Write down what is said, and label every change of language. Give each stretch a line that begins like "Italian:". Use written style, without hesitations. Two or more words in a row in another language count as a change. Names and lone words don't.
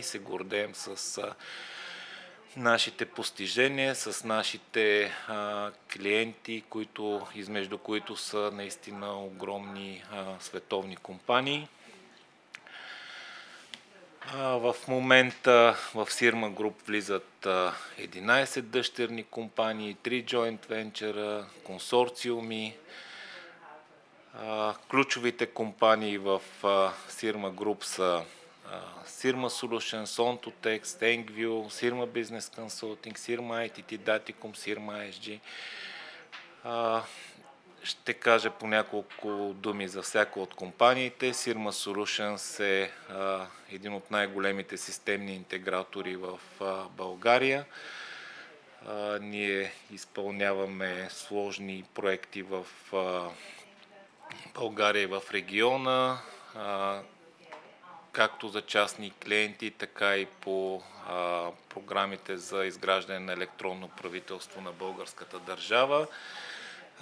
Bulgarian: Се гордеем с нашите постижения, с нашите клиенти, измежду които са наистина огромни световни компании. В момента в Sirma Group влизат 11 дъщерни компании, 3
English: joint venture,
Bulgarian: консорциуми. Ключовите компании в Sirma Group са Sirma Solutions, Ontotex, Thankview, Sirma Business Consulting, Sirma ITT, Daticom, Sirma ISG. Ще кажа по няколко думи за всяка от компаниите. Sirma Solutions е един от най-големите системни интегратори в България. Ние изпълняваме сложни проекти в България и в региона, както за частни клиенти, така и по програмите за изграждане на електронно правителство на българската държава.